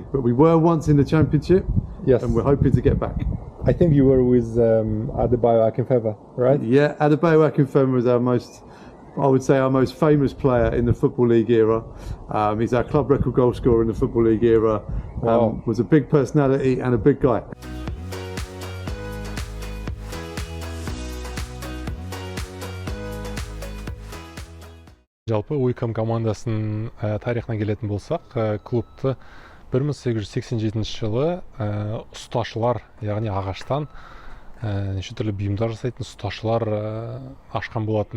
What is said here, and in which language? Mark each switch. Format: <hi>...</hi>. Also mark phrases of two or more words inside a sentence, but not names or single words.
<en>But we were once in the Championship, yes, and we're hoping to get back. I think you were with Adebayo Akinfenwa, right? Yeah, Adebayo Akinfenwa is our most famous player in the Football League era. He's our club record goal scorer in the Football League era. Was a big personality and a big guy.</en> <kk>Жалпы Wycombe командасының тарихына келетін болсақ, клубты 1887 жылы ұсташылар, яғни ағаштан неше түрлі бұйымдар жасайтын ұсташылар ашқан болатын.</kk>